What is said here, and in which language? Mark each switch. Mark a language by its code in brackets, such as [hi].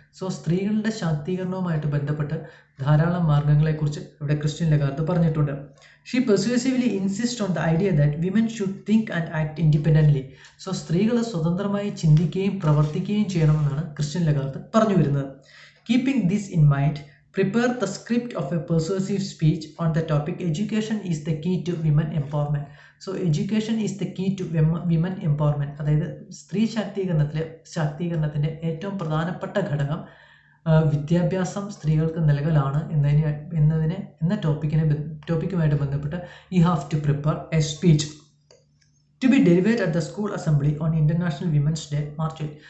[ml] So സ്ത്രീകളുടെ ശാക്തീകരണവുമായിട്ട് ബന്ധപ്പെട്ട് ധാരാളം മാർഗ്ഗങ്ങളെക്കുറിച്ച് ഇവിടെ ക്രിസ്റ്റ്യൻ ലഗാർഡ് പറഞ്ഞിട്ടുണ്ട്. [en] She persuasively insist on the idea that women should think and act independently. [ml] So സ്ത്രീകൾ സ്വതന്ത്രമായി ചിന്തിക്കുകയും പ്രവർത്തിക്കുകയും ചെയ്യണമെന്നാണ് ക്രിസ്റ്റ്യൻ ലഗാർഡ് പറഞ്ഞു വരുന്നത്. [en] Keeping this in mind, Prepare the script of a persuasive speech on the topic education is the key to women empowerment. So education is the key to women empowerment. [ml] അതായത് സ്ത്രീ ശാക്തീകരണത്തിൻ്റെ ഏറ്റവും പ്രധാനപ്പെട്ട ഘടകം വിദ്യാഭ്യാസം സ്ത്രീകൾക്ക് നൽകലാണ് എന്ന ടോപ്പിക്കുമായിട്ട് ബന്ധപ്പെട്ട് [en] You have to prepare a speech to be delivered at the school assembly on international women's day March 8.